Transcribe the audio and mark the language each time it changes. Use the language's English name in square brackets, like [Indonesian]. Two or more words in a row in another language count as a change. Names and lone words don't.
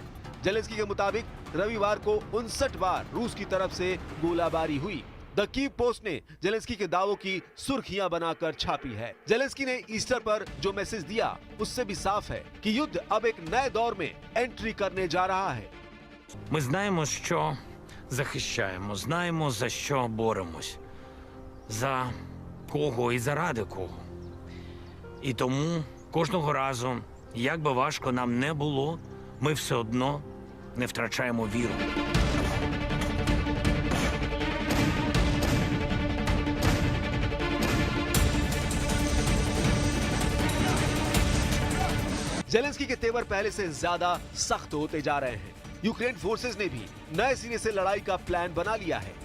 [Hindi] जेलेंस्की के मुताबिक रविवार को 59 बार रूस की तरफ से गोलाबारी हुई। द कीव पोस्ट ने जेलेंस्की के दावों की सुर्खियां बनाकर छापी है। जेलेंस्की ने ईस्टर पर जो मैसेज दिया उससे भी साफ है कि युद्ध अब एक नए दौर में एंट्री करने जा रहा है। [Ukrainian] Ми знаємо, що захищаємо, знаємо, за що боремось, за кого і заради кого. І тому кожного разу, як би важко нам не було, ми все одно не втрачаємо віру. [Hindi] जेलेंस्की के तेवर पहले से ज्यादा सख्त होते जा रहे हैं। यूक्रेन फोर्सेस ने भी नए सिरे से लड़ाई का प्लान बना लिया है।